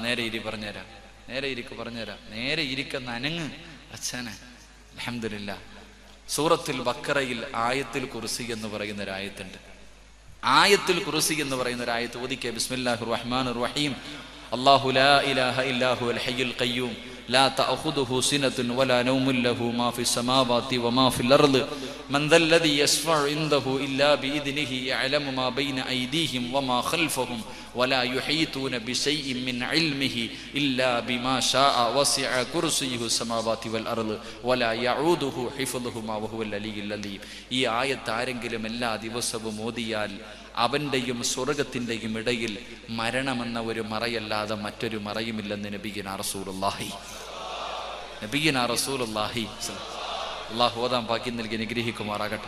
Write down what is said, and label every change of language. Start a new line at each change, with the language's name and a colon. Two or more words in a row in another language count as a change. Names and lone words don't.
Malayalam: നേരെ പറഞ്ഞുതരാം. നേരെ ഇരിക്കുന്ന അനങ്ങ് അച്ഛനെ.
Arabic: الحمد لله.
Malayalam: സൂറത്തുൽ ബഖറയിൽ ആയത്തുൽ കുർസി എന്ന് പറയുന്ന ഒരു ആയത്തുണ്ട്. ആയത്തുൽ കുർസി എന്ന് പറയുന്ന ഒരു ആയത്ത് ഓതിക്കേ.
Arabic: بسم الله الرحمن الرحيم. الله لا إله إلا هو الحي القيوم لا تأخذه سنة ولا نوم له ما في السماوات وما في الأرض من ذا الذي يشفع عنده إلا بإذنه يعلم ما بين أيديهم وما خلفهم ولا يحيطون بشيء من علمه إلا بما شاء وسع كرسيه السماوات والأرض ولا يعوده حفظهما وهو العلي العظيم.
Malayalam: ഈ ആയത്ത് ആരെങ്കിലും എല്ലാ ദിവസവും ഓതിയാൽ അവന്റെയും സ്വർഗത്തിന്റെയും ഇടയിൽ മരണമെന്ന ഒരു മറയല്ലാതെ മറ്റൊരു മറയുമില്ലെന്ന്
Arabic: نبينا رسول الله.
Malayalam: അല്ലാഹു ഓതാൻ ഭാഗ്യം നൽകി അനുഗ്രഹിക്കുമാറാകട്ടെ.